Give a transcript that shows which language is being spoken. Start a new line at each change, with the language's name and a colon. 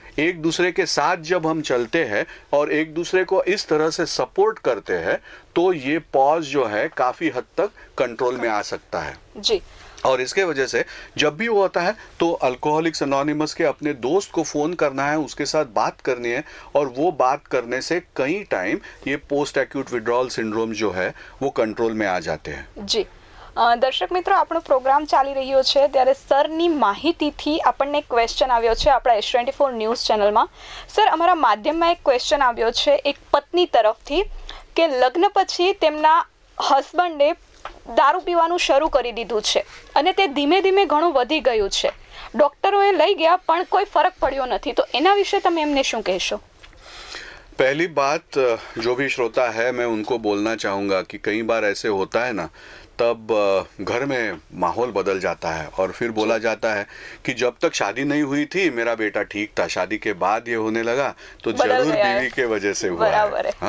Hindi: एक दूसरे के साथ जब हम चलते हैं और एक दूसरे को इस तरह से सपोर्ट करते हैं तो ये पॉज जो है काफी हद तक कंट्रोल में आ सकता है जी। और इसके वजह से जब भी वो होता है तो अल्कोहलिक्स अनोनिमस के अपने दोस्त को फ़ोन करना है, उसके साथ बात करनी है और वो बात करने से कई टाइम ये पोस्ट एक्यूट विड्रॉल सिंड्रोम जो है वो कंट्रोल में आ जाते हैं।
Gujarati: जी દર્શક મિત્રો, આપણો પ્રોગ્રામ ચાલી રહ્યો છે ત્યારે સરની માહિતીથી આપણને એક ક્વેશ્ચન આવ્યો છે આપણા S24 ન્યૂઝ ચેનલમાં. સર, અમારા માધ્યમમાં એક ક્વેશ્ચન આવ્યો છે એક પત્ની તરફથી કે લગ્ન પછી તેમના હસબન્ડે દારૂ પીવાનું શરૂ કરી દીધું છે અને તે ધીમે ધીમે ઘણું વધી ગયું છે. ડૉક્ટરોએ લઈ ગયા પણ કોઈ ફરક પડ્યો નથી, તો એના વિશે તમે એમને શું કહેશો?
Hindi: पहली बात, जो भी श्रोता है मैं उनको बोलना चाहूँगा कि कई बार ऐसे होता है ना, तब घर में माहौल बदल जाता है और फिर बोला जाता है कि जब तक शादी नहीं हुई थी मेरा बेटा ठीक था, शादी के बाद ये होने लगा तो जरूर बीवी के वजह से हुआ है।